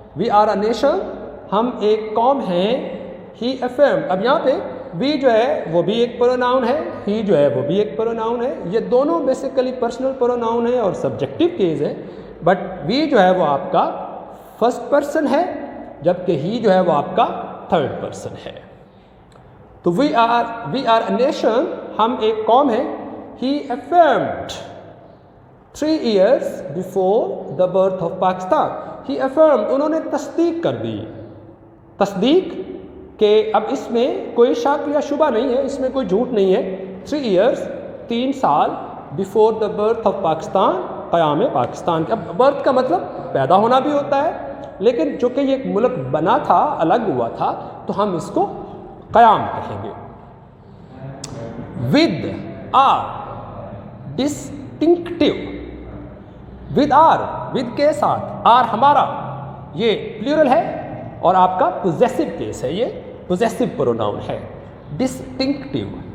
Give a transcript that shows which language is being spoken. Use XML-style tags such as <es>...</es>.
<en>we are a nation,</en> <ur>ہم ایک قوم ہیں.</ur> <en>he affirmed,</en> <ur>اب یہاں پہ وی جو ہے وہ بھی ایک پروناؤن ہے, ہی جو ہے وہ بھی ایک پروناؤن ہے. یہ دونوں بیسیکلی پرسنل پروناؤن ہے اور سبجیکٹو کیز ہے. بٹ وی جو ہے وہ آپ کا فرسٹ پرسن ہے, جبکہ ہی جو ہے وہ آپ کا تھرڈ پرسن ہے. تو</ur> <en>we are a nation,</en> <ur>ہم ایک قوم ہیں.</ur> <en>He affirmed 3 years before the birth of Pakistan. He affirmed,</en> <ur>انہوں نے تصدیق کر دی. تصدیق کہ اب اس میں کوئی شک یا شبہ نہیں ہے, اس میں کوئی جھوٹ نہیں ہے.</ur> <en>3 years, 3 سال before the birth of Pakistan,</en> <ur>قیام پاکستان. اب برتھ کا مطلب پیدا ہونا بھی ہوتا ہے, لیکن جو کہ یہ ایک ملک بنا تھا, الگ ہوا تھا, تو ہم اس کو قیام کہیں گے.</ur> <en>with our distinctive,</en> <ur>with our, with کے ساتھ, آر ہمارا, یہ پلیورل ہے اور آپ کا پوزیسو کیس ہے, یہ پوزیسو پروناؤن ہے. ڈسٹنکٹیو,</ur>